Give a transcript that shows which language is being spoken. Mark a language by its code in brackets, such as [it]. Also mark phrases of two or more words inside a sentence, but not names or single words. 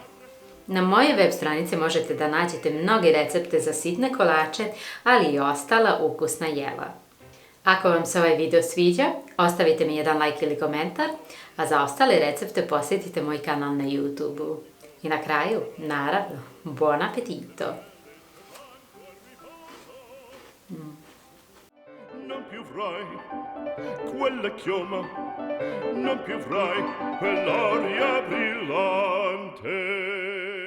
[sr] Na mojoj web stranici možete da nađete mnoge recepte za sitne kolače, ali i ostala ukusna jela. Ako vam se ovaj video sviđa, ostavite mi jedan like ili komentar, a za ostale recepte posjetite moj kanal na YouTube-u. I na kraju, naravno, [it] buon appetito! Non più avrai quella chioma, non più avrai quell'aria brillante.